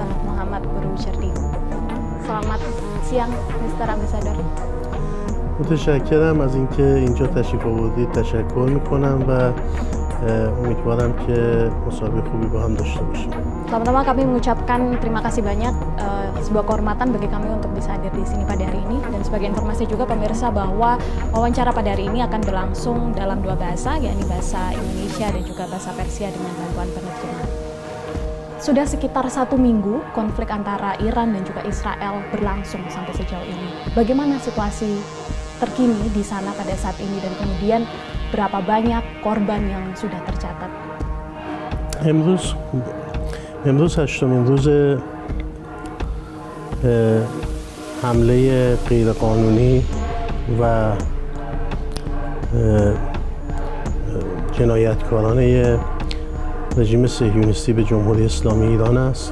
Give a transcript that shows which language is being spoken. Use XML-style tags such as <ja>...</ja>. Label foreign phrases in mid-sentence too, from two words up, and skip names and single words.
<id>Muhammad Burujerdi. Selamat siang,</id> <en>Mr. Ambassador.</en> <fa>متشکرم از اینکه اینجا تشریف آوردید. تشکر میکنم و امیدوارم که مسابقه خوبی با هم داشته باشیم.</fa> <id>Pertama-tama kami mengucapkan terima kasih banyak, sebuah kehormatan bagi kami untuk bisa hadir di sini pada hari ini. Dan sebagai informasi juga pemirsa bahwa wawancara pada hari ini akan berlangsung dalam dua bahasa, yakni bahasa Indonesia dan juga bahasa Persia dengan bantuan penerjemah. Sudah sekitar 1 minggu konflik antara Iran dan juga Israel berlangsung sampai sejauh ini. Bagaimana situasi terkini di sana pada saat ini dan kemudian berapa banyak korban yang sudah tercatat?</id> <fa>امروز 8مین روز حمله غیرقانونی و جنایتکارانه رژیم صهیونیستی به جمهوری اسلامی ایران است.</fa>